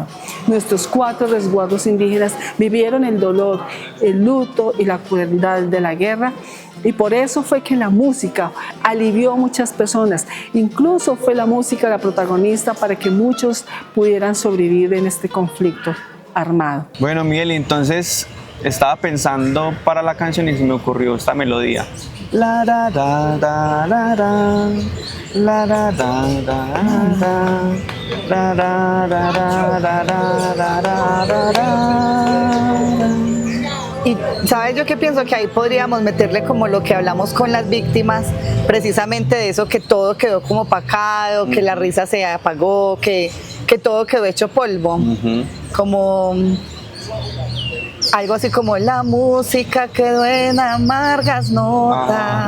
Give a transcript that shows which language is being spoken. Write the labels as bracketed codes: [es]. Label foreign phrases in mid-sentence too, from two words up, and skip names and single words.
[es] Nuestros 4 resguardos indígenas vivieron el dolor, el luto y la crueldad de la guerra, y por eso fue que la música alivió a muchas personas. Incluso fue la música la protagonista para que muchos pudieran sobrevivir en este conflicto armado. Bueno, Miguel, entonces estaba pensando para la canción y se me ocurrió esta melodía. La da da da da da, la da da da da, la da da da da da da da. Y sabes, yo que pienso que ahí podríamos meterle como lo que hablamos con las víctimas, precisamente de eso, que todo quedó como opacado, que la risa se apagó, que todo quedó hecho polvo, como algo así como la música quedó en amargas notas.